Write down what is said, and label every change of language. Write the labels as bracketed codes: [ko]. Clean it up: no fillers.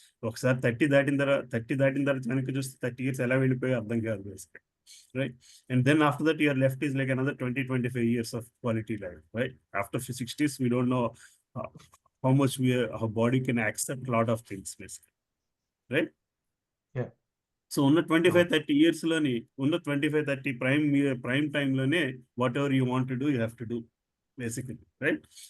[te] ఒకసారి 30 దాటిన తర్వాత వెనక్కి చూస్తే 30 ఇయర్స్ ఎలా వెళ్ళిపోయి అర్థం కాదు బేసిక్గా, right? [en] And then after that your left is like another 20-25 years of quality life, right? After 60s we don't know how much our body can accept a lot of things basically, right? Yeah. So ఉన్న 25-30 years లోని ఉన్న 25-30 prime time లోనే whatever you want to do you have to do basically, right?